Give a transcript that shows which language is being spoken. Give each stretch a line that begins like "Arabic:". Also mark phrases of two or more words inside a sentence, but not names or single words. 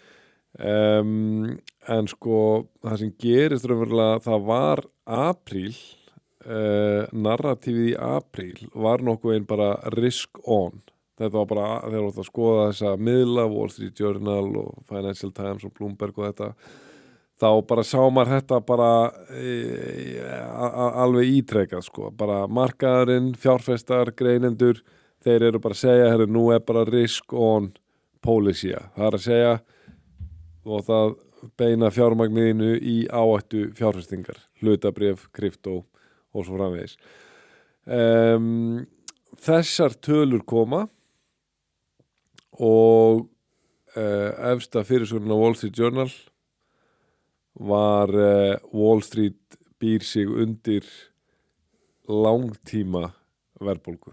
Icelandic: en sko það sem gerist raunverulega það var apríl narratífið í apríl var nokkuð einn bara
English: risk on
Icelandic: þetta var bara þegar þú að skoða þessa miðla Wall Street Journal og Financial Times og Bloomberg og þetta þá bara sá maður þetta bara alveg ítrekað sko, bara markaðurinn, fjárfestar, greinendur, þeir eru bara að segja, nú bara
English: risk on policy,
Icelandic: það að segja og það beina fjármagniðinu í áhættu fjárfestingar, hlutabréf, kryptó og svo framvegis. Þessar tölur koma og efsta fyrirsögnin á Wall Street Journal var Wall Street býr sig undir langtíma verðbólgu.